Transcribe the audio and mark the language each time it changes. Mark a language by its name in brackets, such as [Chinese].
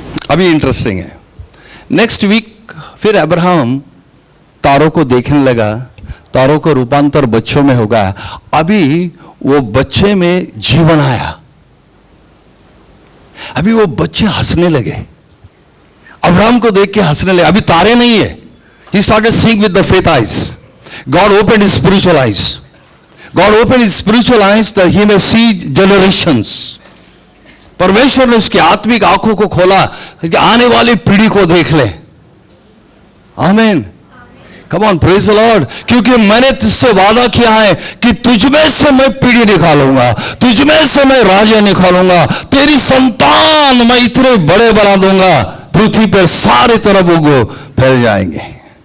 [Hindi] अभी इंटरेस्टिंग है, next week फिर अब्राहम तारों को देखने लगा, तारों का रूपांतर बच्चों में होगा। अभी वो बच्चे में जीवन आया, अभी वो बच्चे हंसने लगे, अब्राहम को देख के हंसने लगे। अभी तारे नहीं है। [English] He started seeing with the faith eyes. God opened his spiritual eyes. God opened his spiritual eyes that he may see generations. [Hindi] परमेश्वर ने उसकी आत्मिक आंखों को खोला कि आने वाली पीढ़ी को देख ले। [English] आमीन। Come on, praise the Lord. [Hindi] क्योंकि मैंने तुझसे वादा किया है कि तुझमें से मैं पीढ़ी निकालूंगा, तुझमें से मैं राजा निकालूंगा, तेरी संतान मैं इतने बड़े बना दूंगा, पृथ्वी पर सारे तरफ वो फैल जाएंगे।